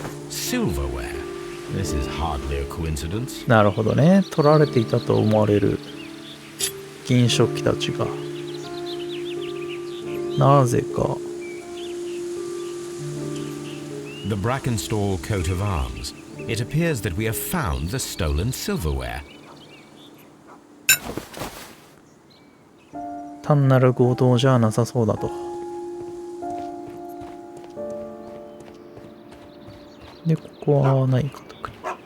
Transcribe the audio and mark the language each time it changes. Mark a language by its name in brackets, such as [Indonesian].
[English] Silverware. This is hardly a coincidence. [Japanese] なるほどね。取られていたと思われる銀食器たちがなぜか [English] The Brackenstall coat of arms. It appears that we have found the stolen silverware. [Japanese] 単なる強盗じゃなさそうだと。で、ここは何か特に。